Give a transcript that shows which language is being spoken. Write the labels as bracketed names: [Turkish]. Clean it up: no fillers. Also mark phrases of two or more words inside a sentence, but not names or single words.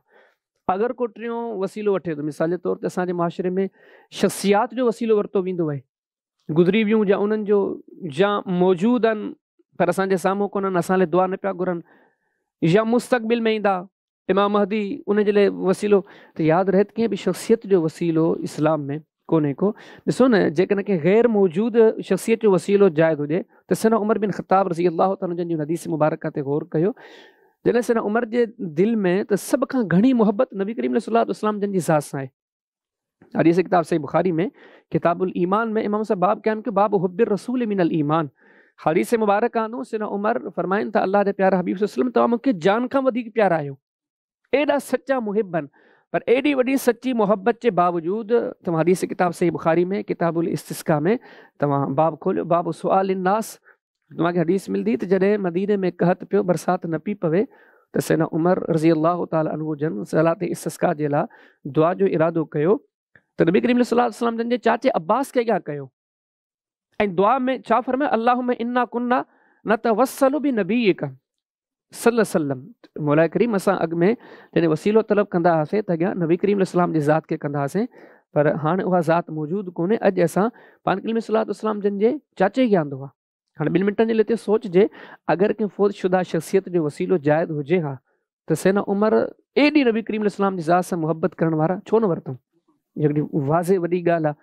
[Sindhi] अगरि को 3 वसीलो वठे थो, मिसाल जे तौर ते असांजे माशरे में शख़्सियात जो वसीलो वरितो वेंदो आहे, गुज़री वियूं या उन्हनि जो या मौजूदु आहिनि पर असांजे साम्हूं कोन्हनि, असां लाइ दुआ न पिया घुरनि, या मुस्तक़बिल में ईंदा इमाम महदी उनजे लाइ वसीलो, त यादि रहे त कंहिं बि शख़्सियत जो वसीलो इस्लाम में कोन्हे को। ॾिसो न, जेकॾहिं कंहिं ग़ैर मौजूदु शख़्सियत जो वसीलो जाइज़ हुजे त सैयदना उमर बिन ख़त्ताब [Arabic] رضي الله تعالى [Sindhi] जन जी हदीस मुबारक ते गौर कयो। जॾहिं सैयदना उमर जे दिलि में त सभ खां घणी मुहबत नबी करीम [Arabic] صلى الله عليه وسلم [Sindhi] जन जी ज़ात सां आहे। हदीस किताब सही बुखारी में किताबुल ईमान में इमाम साहब बाब कयान के [Arabic] باب حب الرسول من الإيمان, [Sindhi] हदीस मुबारक आनो सैयदना उमर फरमाइनि था अल्लाह जे प्यारा हबीब [Arabic] صلى الله عليه وسلم [Sindhi] तव्हां मूंखे जान खां वधीक प्यारा आहियो, एॾा सचा मुहिबन। पर एॾी वॾी सची मोहब्बत जे बावजूदि तव्हां हदीस किताब सही बुखारी में किताबुल इस्तिस्का में तव्हां बाब खोलियो, बाब [Arabic] سؤال الناس, [Sindhi] तव्हांखे हदीस मिलंदी त जॾहिं मदीने में कहत पियो, बरसाति न पई पवे त सैयदना उमर [Arabic] رضي الله تعالى عنه [Sindhi] जन [Arabic] صلاة الاستسقاء [Sindhi] जे लाइ दुआ जो इरादो कयो त नबी करीम [Arabic] صلى الله عليه وسلم [Sindhi] जन जे चाचे अब्बास खे अॻियां कयो ऐं दुआ में छा फरमायो, [Arabic] اللهم إنا كنا نتوسل بنبيك صلى الله عليه وسلم, [Sindhi] मौला करीम असां अॻु में जॾहिं वसीलो तलब कंदा हुआसीं त अॻियां नबी करीम अलैहिस्सलाम जी ज़ात खे कंदा हुआसीं, पर हाणे उहा ज़ात मौजूदु कोन्हे। अॼु असां पाण करीम [Arabic] صلى الله عليه وسلم [Sindhi] जन जे चाचे खे आंदो आहे। हाणे 2 मिंटनि जे लाइ सोचिजे, अगरि कंहिं फ़ौत शुदा शख़्सियत जो वसीलो जाइज़ हुजे हा त सैयदना उमर एॾी नबी करीम अलैहिस्सलाम जी ज़ात सां मुहबत करण वारा छो न वरितऊं, हिकिड़ी वाज़े वॾी ॻाल्हि आहे।